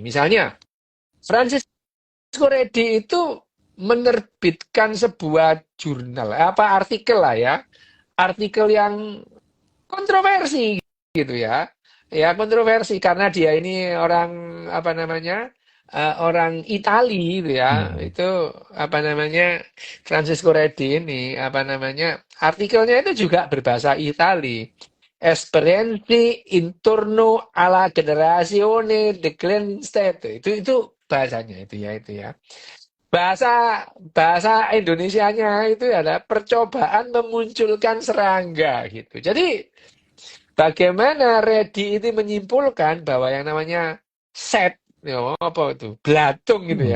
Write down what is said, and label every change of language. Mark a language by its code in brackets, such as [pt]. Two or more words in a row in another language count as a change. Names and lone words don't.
[id] Misalnya Francisco Redi itu menerbitkan sebuah jurnal artikel lah ya artikel yang kontroversi gitu ya kontroversi karena dia ini orang apa namanya orang Itali gitu ya Hmm. itu apa namanya Francisco Redi ini apa namanya artikelnya itu juga berbahasa Itali [it] Esperienze intorno alla generazione de Glenn State [id] itu bahasanya itu ya bahasa bahasa Indonesianya itu adalah percobaan memunculkan serangga gitu. Jadi bagaimana Reddy itu menyimpulkan bahwa yang namanya set, ya, apa itu belatung gitu ya.